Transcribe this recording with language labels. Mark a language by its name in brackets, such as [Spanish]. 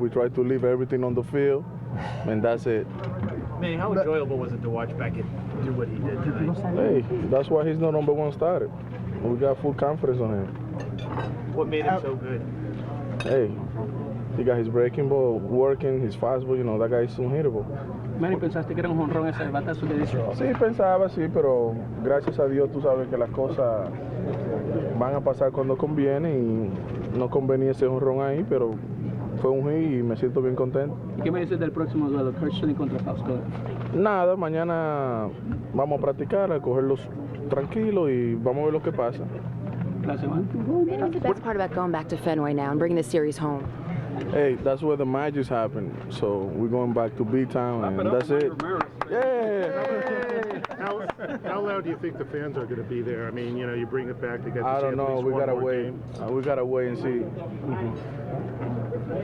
[English] We try to leave everything on the field, and that's it. Manny, how enjoyable was it to watch Beckett do what he did tonight? Hey, that's why he's not number one starter. We got full confidence on him. What made him so good? Hey, he got his breaking ball working, his fastball, you know, that guy is unhittable. [Spanish] Manny, ¿pensaste que era un jonrón ese batazo que dice? Sí, pensaba, sí, pero gracias a Dios tú sabes que las cosas van a pasar cuando conviene y no convenía ese jonrón ahí, pero fue un hit y me siento bien contento. ¿Y qué me dices del próximo duelo, Kirchner contra Fausto? Nada, mañana vamos a practicar, a cogerlos tranquilos y vamos a ver lo que pasa. Gracias, man. [English] What's the best part about going back to Fenway now and bringing the series home? Hey, that's where the magic happened. So we're going back to B-Town, and that's it. Yeah. How loud do you think the fans are going to be there? I mean, you know, you bring it back to get. I don't know. We gotta wait. We gotta wait and see.